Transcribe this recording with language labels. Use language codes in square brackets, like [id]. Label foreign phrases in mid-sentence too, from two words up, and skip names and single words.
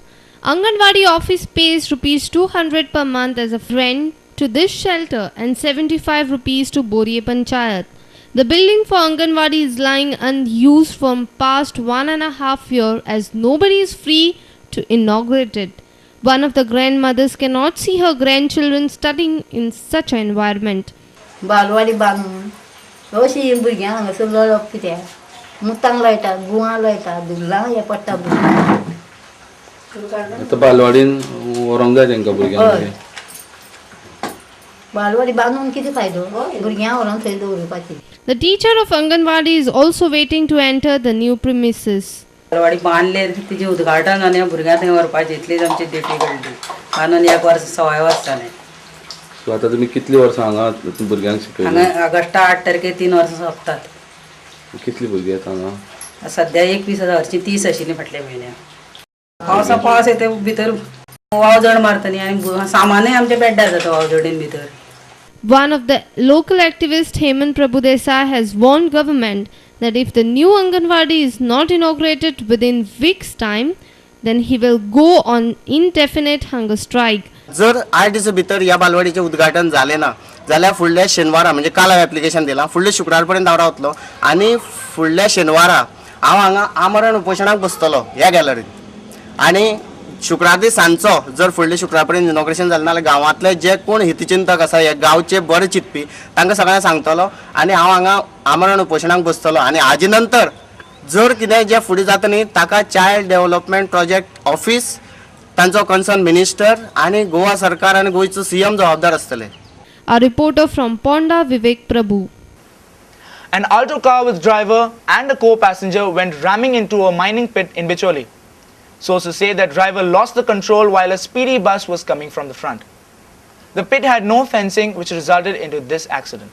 [en] Anganwadi office pays Rs 200 per month as a rent to this shelter and 75 rupees to Boriye Panchayat. The building for Anganwadi is lying unused from past 1.5 years as nobody is free to inaugurate it. One of the grandmothers cannot see her grandchildren studying in such an environment. [kok] बालवाडी बांदून अशी भुरग्यांक हांगासर लळप कित्याक मुतांक लायता गुवां लायता दुल्लां हे पडटा आतां बालवाडीन व्हरोंक जाय तांकां भुरग्यांक बालवाडी बांदून कितें फायदो भुरग्यांक व्हरोन थंय दवरपाची. [en] The teacher of Anganwadi is also waiting to enter the new premises. [kok] बालवाडी बांदले तिचे उद्घाटन आनी भुरग्यांक थंय व्हरपाची इतलीच आमची ड्युटी घडली. बांदून 1 वर्स 6 वर्स जालें. सो आतां तुमी कितली वर्सां हांगा भुरग्यांक शिकयता? हांगा ऑगस्टा 8 तारखेक 3 वर्सां सोंपतात. कितली भुरगीं येता हांगा? सद्या 21,000ची 30 आशिल्लीं फाटल्या म्हयन्याक. पावस येता भितर वावजड मारतली आनी सामानूय आमचे बेड्डार जाता वावजडीन भितर. [en] One of the local activists, Hemant Prabhu Desai, has warned government that if the new Anganwadi is not inaugurated within weeks' time, then he will go on indefinite hunger strike. [kok] जर 8 दिसा भितर ह्या बालवाडीचें उद्घाटन जालें ना जाल्यार फुडल्या शेनवारा म्हणजे काल हांवें एप्लिकेशन दिलां फुडल्या शुक्रार पर्यंत हांव रावतलो आनी फुडल्या शेनवारा हांव हांगा आमरण उपोशणाक बसतलो ह्या गॅलरींत आनी शुक्रार दीस सांजचो जर फुडल्या शुक्रार पर्यंत इनॉग्रेशन जालें नाल्यार गांवांतले जे कोण हितचिंतक आसा हे गांवचे बरे चिंतपी तांकां सगळ्यांक सांगतलो आनी हांव हांगा आमरण उपोशणाक बसतलो आनी हाजे नंतर जर कितें जे फुडें जाता न्ही ताका [en] child development project office [kok] तांचो [en] concern minister [kok] आनी गोवा सरकार आनी गोंयचो सीएम जबाबदार आसतले. [en] A reporter from Ponda, Vivek Prabhu. An Alto car with driver and a co-passenger went ramming into a mining pit in Bicholi. Sources say that driver lost the control while a speedy bus was coming from the front. The pit had no fencing which resulted into this accident.